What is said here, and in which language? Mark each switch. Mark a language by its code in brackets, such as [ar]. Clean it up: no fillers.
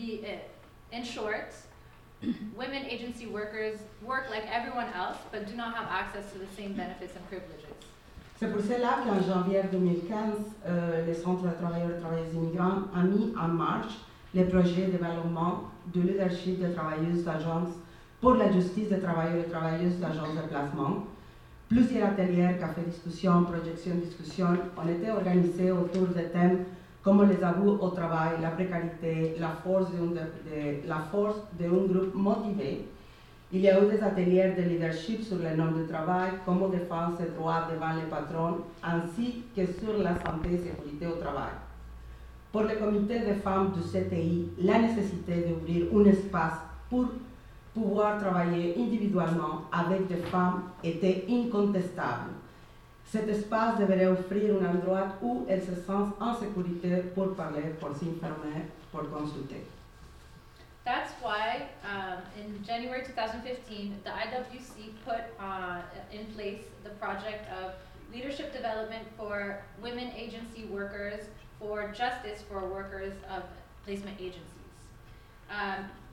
[en] So, in short, women agency workers work like everyone else, but do not have access to the same benefits and privileges. [fr] C'est pour cela qu'en janvier 2015, le Centre des travailleurs et travailleuses immigrants a mis en marche le projet de développement du leadership des travailleuses d'agence pour la justice des travailleurs et travailleuses d'agence de placement. Plusieurs ateliers, cafés, discussions, projections, discussions ont été organisés autour de thèmes comme les abus au travail, la précarité, la force d'un groupe motivé. Il y a eu des ateliers de leadership sur les normes de travail, comment défendre ses droits devant les patrons, ainsi que sur la santé et sécurité au travail. Pour le comité des femmes du CTI, la nécessité d'ouvrir un espace pour pouvoir travailler individuellement avec des femmes était incontestable. Cet espace devrait offrir un endroit où elles se sentent en sécurité pour parler, pour s'informer, pour consulter. [en] That's why, in January 2015, the IWC put in place the project of leadership development for women agency workers, for justice for workers of placement agencies.